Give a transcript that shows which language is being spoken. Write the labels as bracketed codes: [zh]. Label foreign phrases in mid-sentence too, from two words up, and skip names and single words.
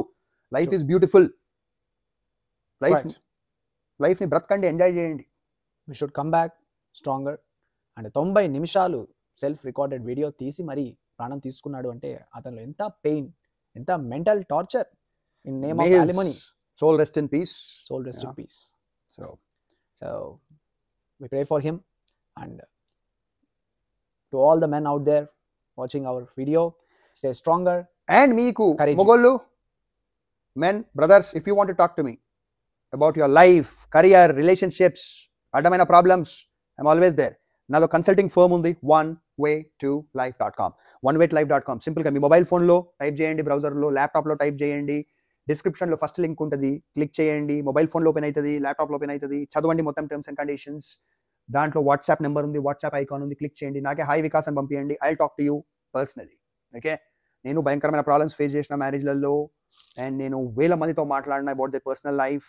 [en] life is beautiful. [te] లైఫ్ని బ్రతకండి, ఎంజాయ్ చేయండి. [en] we should come back stronger. [te] అండ్ 90 నిమిషాలు [en] self recorded video [te] తీసి మరీ ప్రాణం తీసుకున్నాడు అంటే అతనిలో ఎంత పెయిన్, ఎంత [en] mental torture. in name of alimony. soul rest in peace. soul rest in peace. So we pray for him. And to all the men out there watching our video, stay stronger. And [te] మీకు మొగోళ్ళు, [en] men, brothers, if you want to talk to me about your life, career, relationships, adamaina problems, I'm always there. [te] Nalo [en] consulting firm [te] undi, onewaytolife.com. onewaytolife.com సింపుల్ గా మీ [en] mobile phone [te] లో టైప్ చేయండి, బ్రౌజర్ లో, ల్యాప్‌టాప్ లో టైప్ చేయండి. డిస్క్రిప్షన్లో [en] first link [te] ఉంటుంది, క్లిక్ చేయండి. మొబైల్ ఫోన్లో ఓపెన్ అవుతుంది, ల్యాప్టాప్లో ఓపెన్ అవుతుంది. చదవండి మొత్తం [en] terms and conditions. [te] దాంట్లో [en] WhatsApp number [te] ఉంది, [en] WhatsApp icon [te] ఉంది, క్లిక్ చేయండి, నాకే హాయ్ వికాస్ అని పంపించండి. [en] I talk to you personally. [te] ఓకే, నేను భయంకరమైన [en] problems face [te] చేసిన మ్యారేజ్లలో, అండ్ నేను వేల మందితో మాట్లాడిన [en] about the personal life.